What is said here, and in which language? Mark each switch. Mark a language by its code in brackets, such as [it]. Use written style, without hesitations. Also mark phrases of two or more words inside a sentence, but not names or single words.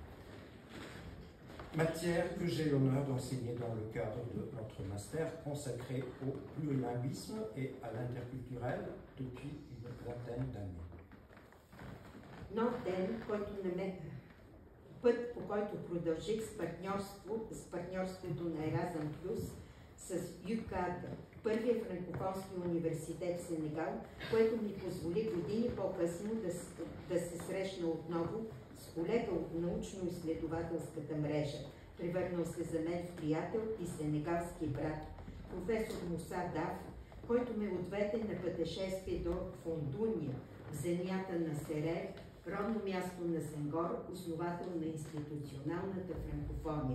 [fr] matière que j'ai l'honneur d'enseigner dans le cadre de notre master consacré au plurilinguisme et à l'interculturel depuis une vingtaine d'années. [bg] Нов ден, път, по който продължих с партньорството на Еразъм Плюс с ЮКАД, първия франкофонски университет в Сенегал, което ми позволи години по-късно да се срещна отново с колега от научно-изследователската мрежа, превърнал се за мен в приятел и сенегалски брат, професор Муса Дав, който ме отведе на пътешествие до Фондуния, в земята на Серер, родно място на Сенгор, основател на институционалната франкофония.